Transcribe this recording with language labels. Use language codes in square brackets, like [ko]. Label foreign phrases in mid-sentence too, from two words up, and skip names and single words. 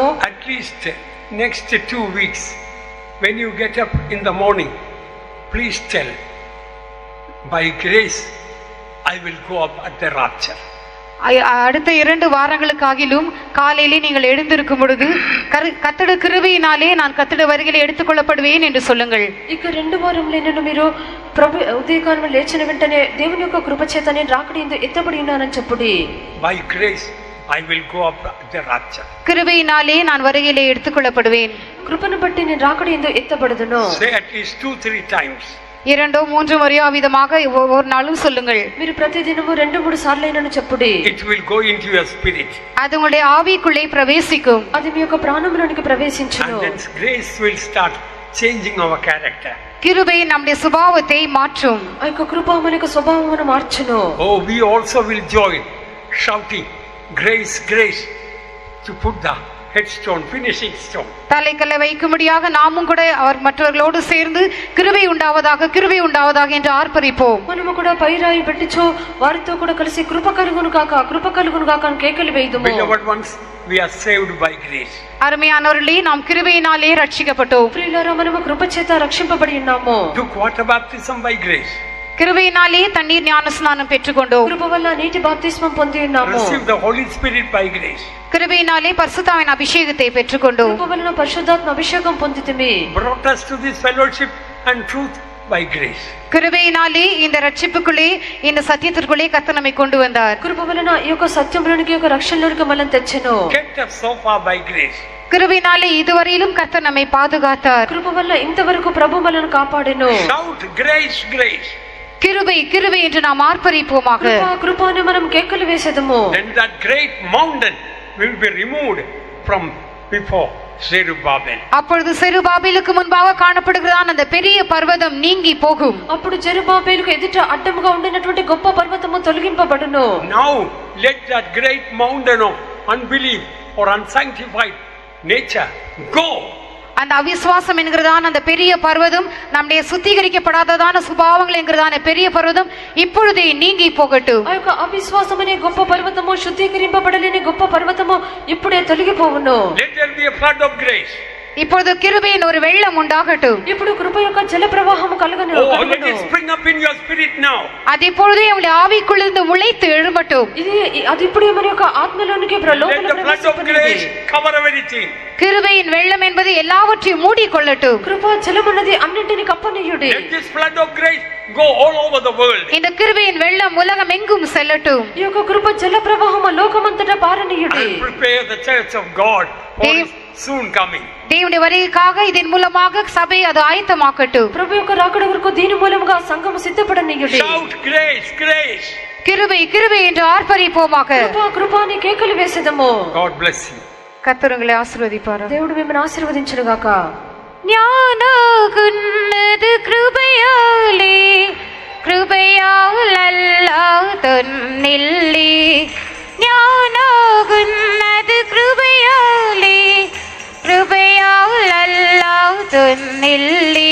[en] At least next 2 weeks, when you get up in the morning, please tell, by grace I will go up at the rapture. [ta] அடுத்த 2 வாரங்களுக்காகிலும் காலையிலே நீங்கள் எழுந்திருக்கும் பொழுது கர்த்தருடைய கிருபையினாலே நான் கர்த்தருடைய வருகையிலே எடுத்துக்கொள்ளப்படுவேன் என்று சொல்லுங்கள். [te] ఇక 2 వారములైనను మీరు ప్రభు ఉదయకాలము లేచిన వెంటనే దేవుని యొక్క కృప చేత నేను రాకడి యందు ఎత్తబడి ఉన్నానని చెప్పుడి. [en] By grace I will go up at the rapture. [ta] கிருபையினாலே நான் வருகையிலே எடுத்துக்கொள்ளப்படுவேன். [te] కృపను బట్టి నేను రాకడి యందు ఎత్తబడుదును. [en] Say at least 2-3 times. [ta] 2-3 முறையோ விதமாக ஒரு நாளும் சொல்லுங்கள். [te] మీరు ప్రతిదినము 2-3 సార్లైనను చెప్పుడి. [en] It will go into your spirit. [ta] அது உங்களுடைய ஆவிக்குள்ளே பிரவேசிக்கும். [te] అది మీ యొక్క ప్రాణములోనికి ప్రవేశించును. [en] And then grace will start changing our character. [ta] கிருபை நம்முடைய சுபாவத்தை மாற்றும். [te] ఆ యొక్క కృప మన యొక్క స్వభావమును మార్చును. [en] Oh, we also will join, shouting, grace, grace, to put the headstone, finishing stone. [ta] தலைக்கல்லை வைக்கும்படியாக நாமும் கூட அவர் மற்றவர்களோடு சேர்ந்து கிருபை உண்டாவதாக, கிருபை உண்டாவதாக என்று ஆர்ப்பரிப்போம். [te] మనము కూడా పైరాయి పెట్టిచో వారితో కూడా కలిసి కృప కలుగును కాక, కృప కలుగును కాక అని కేకలు వేయుదుము. [en] Beloved ones, we are saved by grace. [ta] அருமையானவர்களே, நாம் கிருபையினாலே ரட்சிக்கப்பட்டோம். [te] ప్రియులారా, మనము కృప చేత రక్షింపబడి ఉన్నాము. [en] Took water baptism by grace. [ta] கிருபையினாலே தண்ணீர் ஞானஸ்நானம் பெற்றுக்கொண்டோம். [te] కృప వల్ల నీటి బాప్తిస్మం పొంది ఉన్నాము. [en] Receive the Holy Spirit by grace. [ta] கிருபையினாலே பரிசுத்தாவின் அபிஷேகத்தை பெற்றுக்கொண்டோம். [te] కృప వలన పరిశుద్ధాత్మ అభిషేకం పొందితిమి. [en] Brought us to this fellowship and truth by grace. [ta] கிருபையினாலே இந்த ரட்சிப்புக்குள்ளே, இந்த சத்தியத்திற்குள்ளே கர்த்தர் நம்மை கொண்டு வந்தார். [te] కృప వలన ఈ యొక్క సత్యంలోనికి, ఈ యొక్క రక్షణలోనికి మనల్ని తెచ్చెను. [en] Kept us so far by grace. [ta] கிருபையினாலே இதுவரையிலும் கர்த்தர் நம்மை பாதுகாத்தார். [te] కృప వల్ల ఇంతవరకు ప్రభు మనల్ని కాపాడెను. [en] Shout grace, grace. [ta] கிருபை, கிருபை என்று நாம் ஆர்ப்பரிப்போமாக. [te] కృప, కృప అని మనం కేకలు వేసేదము. [en] Then that great mountain will be removed from before Zerubbabel. [ta] அப்பொழுது செருபாபேலுக்கு முன்பாக காணப்படுகிறதான அந்த பெரிய பர்வதம் நீங்கி போகும். [te] అప్పుడు జెరుబాబేలుకు ఎదుట అడ్డముగా ఉండినటువంటి గొప్ప పర్వతము తొలగింపబడును. [en] Now let that great mountain of unbelief or unsanctified nature go. [ta] அந்த அவிசுவாசம் என்கிறதான அந்த பெரிய பர்வதம், நம்முடைய சுத்திகரிக்கப்படாததான சுபாவங்கள் என்கிறதான பெரிய பர்வதம் இப்பொழுதே நீங்கி போகட்டும். [te] ఆ యొక్క అవిశ్వాసం అనే గొప్ప పర్వతము, శుద్ధీకరింపబడలేని గొప్ప పర్వతము ఇప్పుడే తొలగిపోవును. [en] Let there be a flood of grace. [ta] இப்பொழுது கிருபையின் ஒரு வெள்ளம் உண்டாகட்டும். [te] ఇప్పుడు కృప యొక్క జల ప్రవాహము కలుగును. [en] Oh, let it spring up in your spirit now. [ta] அது இப்பொழுதே உங்களுடைய ஆவிக்குள்ளிருந்து முளைத்து எழும்பட்டும். [te] అది ఇప్పుడే మన యొక్క ఆత్మలోనికి [en] Let the flood of grace cover everything. [ta] கிருபையின் வெள்ளம் என்பது எல்லாவற்றையும் மூடிக்கொள்ளட்டும். [te] కృప జలమున్నది అన్నింటిని కప్పనీయుడి. [en] Let this flood of grace go all over the world. [ta] இந்த கிருபையின் வெள்ளம் உலகம் எங்கும் செல்லட்டும். [te] ఈ యొక్క కృప జల ప్రవాహము లోకమంతటా పారనీయుడి. [en] And prepare the church of God for his soon coming. [ta] தேவனுடைய வருகைக்காக இதன் மூலமாக சபை அது ஆயத்தமாக்கட்டும். [te] ప్రభు యొక్క రాకడ వరకు దీని మూలముగా సంఘము సిద్ధపడనీయుడి. [en] Shout grace, grace. [ta] கிருபை, கிருபை என்று ஆர்ப்பரிப்போமாக. [te] కృప, కృప అని కేకలు వేసేదము. [en] God bless you. [ta] கர்த்தர் உங்களை ஆசீர்வதிப்பாராக. [te] దేవుడు మిమ్మల్ని ఆశీర్వదించును గాక. ஞானகுன்னது கிருபையாலே, கிருபையால் அல்லாஹ் தன்னில்லே. ஞானகுன்னது கிருபையாலே, கிருபையால் அல்லாஹ் தன்னில்லே.